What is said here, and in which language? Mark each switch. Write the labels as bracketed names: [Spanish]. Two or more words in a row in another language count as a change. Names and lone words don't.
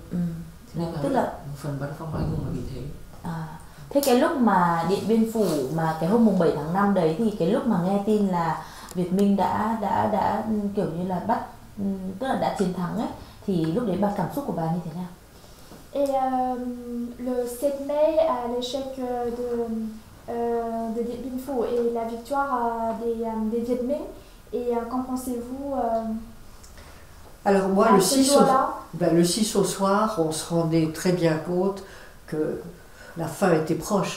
[Vietnamese] Thế nên Tức là một phần bắn phong anh hùng là vì thế. thế cái lúc mà Điện Biên Phủ mà cái hôm mùng 7 tháng 5 đấy thì cái lúc mà nghe tin là Việt Minh đã kiểu như là bắt, tức là đã chiến thắng ấy, thì lúc đấy bà cảm xúc của bà như thế nào? [French] Et le 7 mai, à l'échec de Điện Biên Phủ et la victoire des Viet Minh, et qu'en pensez-vous Alors moi, à le ce 6, jour-là? le 6 au soir, on se rendait très bien compte que la fin était proche.